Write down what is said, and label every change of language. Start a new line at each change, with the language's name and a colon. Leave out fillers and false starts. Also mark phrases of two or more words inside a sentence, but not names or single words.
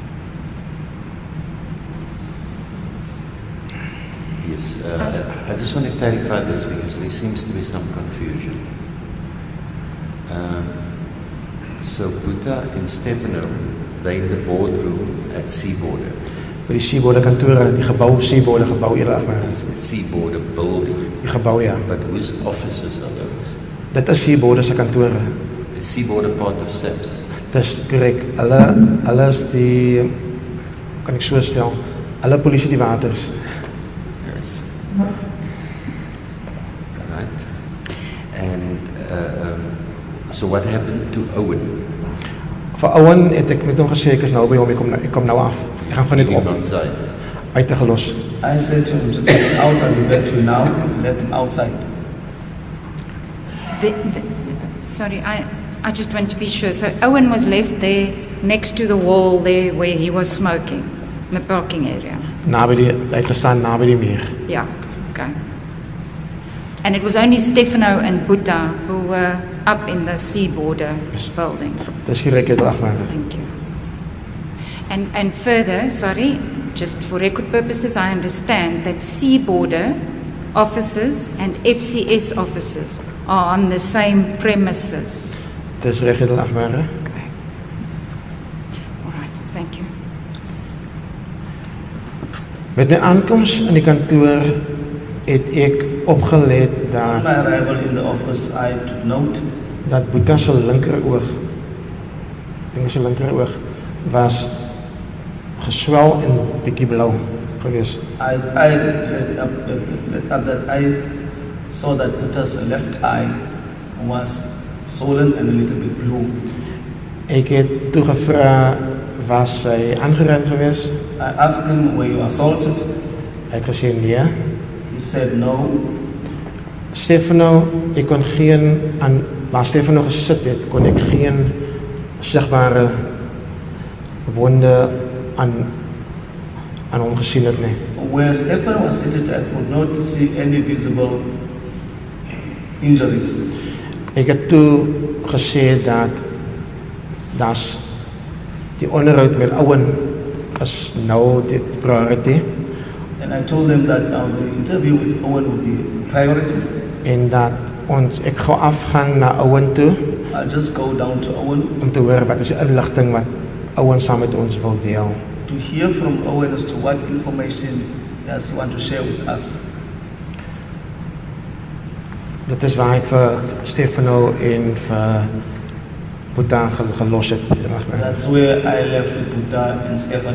English: Yes, I just want to clarify this because there seems to be some confusion. So Boeta and Stefano, they're in the boardroom at Seaborder.
Afrikaans: by die Seaborder kantore, die gebou, Seaborder gebou,
English: It's a Seaborder building.
Afrikaans: die gebou, ja.
English: But whose offices are those?
Afrikaans: Dit is Seaborder se kantore.
English: Is Seaborder part of SABC?
Afrikaans: Dis korrek. Hulle is die, kan ek so stel, alle polisie die waters.
English: Yes. Right. And so what happened to Owen?
Afrikaans: Vir Owen het ek met hom gesê ek is nou by hom, ek kom nou af. Ek gaan van net
English: Leave him
Afrikaans: op,
English: outside.
Afrikaans: uitgelos.
English: I said to him, just get him out and be back to you now. Let him outside. Sorry, I just want to be sure. So Owen was left there next to the wall there where he was smoking, in the parking area.
Afrikaans: Hy het gestaan naby die muur.
English: Yeah, okay. And it was only Stefano and Boeta who were up in the Seaborder Yes. building.
Afrikaans: Dis korrek, Edelagbare.
English: Thank you. And further, sorry, just for record purposes, I understand that sea border officers and FCS officers are on the same premises.
Afrikaans: Dis reg, Agmara.
English: Okay. All right, thank you.
Afrikaans: Met my aankoms in die kantoor het ek opgelet
English: On
Afrikaans: dat
English: my arrival in the office, I took note
Afrikaans: dat Boeta se linkeroog, dink sy linkeroog was geswel en bietjie blou gewees.
English: I saw that Peter's left eye was swollen and a little bit blue.
Afrikaans: Ek het toe gevra, was sy aangerand gewees?
English: I asked him, were you assaulted?
Afrikaans: Hy het gesê nee.
English: He said no.
Afrikaans: Stefano, ek kon geen aan waar Stefano gesit het, kon ek geen sigbare wonde aan hom gesien het nie.
English: Where Stefano was seated, I could not see any visible injuries.
Afrikaans: Ek het toe gesê dat das die onderhoud met Owen is nou die priority
English: And I told them that now the interview with Owen would be priority.
Afrikaans: en dat ek gaan afgaan na Owen toe
English: I'll just go down to Owen
Afrikaans: om te hoor wat is die inligting wat Owen saam met ons wil deel.
English: to hear from Owen as to what information does he want to share with us.
Afrikaans: Dit is waar ek vir Stefano en vir Boeta gelos het.
English: That's where I left Buddha and Stefano.